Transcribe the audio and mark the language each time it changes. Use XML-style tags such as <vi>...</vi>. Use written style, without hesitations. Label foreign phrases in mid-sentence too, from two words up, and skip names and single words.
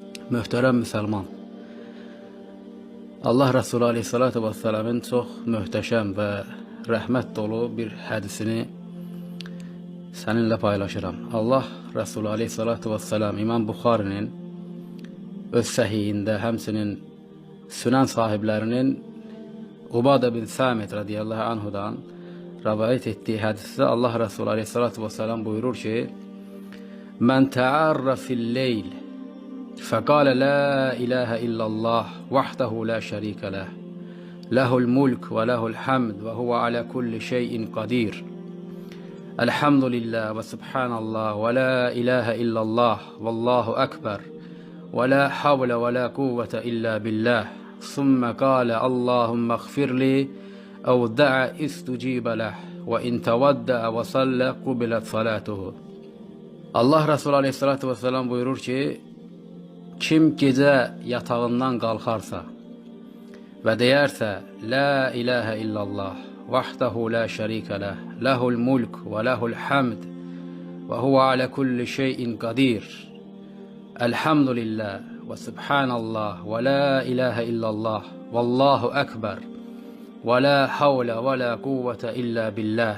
<az>Möhtərəm müsəlman, Allah Resulü</az> <ar>Aleyhisselatü Vesselam'ın</ar> <az>çox möhtəşəm və rəhmət dolu bir hədisini səninlə paylaşıram. Allah Resulü</az> <ar>Aleyhisselatü Vesselam</ar> <az>İmam Buxarinin öz səhiyində, həmsinin Sünan sahiblərinin Ubadə bin Samit radiyallahu anhudan rivayet ettiği hadiste Allah Resulü</az> <ar>عليه الصلاة والسلام</ar> <az>buyurur ki:</az> <ar>"من تعار في الليل فقال لا إله إلا الله وحده لا شريك له له الملك وله الحمد وهو على كل شيء قدير الحمد لله وسبحان الله ولا إله إلا الله والله أكبر ولا حول ولا قوة إلا بالله ثم قال اللهم اغفر لي أو دعا استجيب له وإن تودع وصلى قبلت صلاته."</ar> <az>Allah Resulü</az> <ar>Aleyhisselatü Vesselam</ar> <az>buyurur ki, kim gecə yatağından qalxarsa və deyərsə</az> <ar>لا إله إلا الله وحده لا شريك له له الملك وله الحمد وهو على كل شيء قدير الحمد لله وسبحان الله ولا إله إلا الله والله أكبر ولا حول ولا قوة إلا بالله.</ar>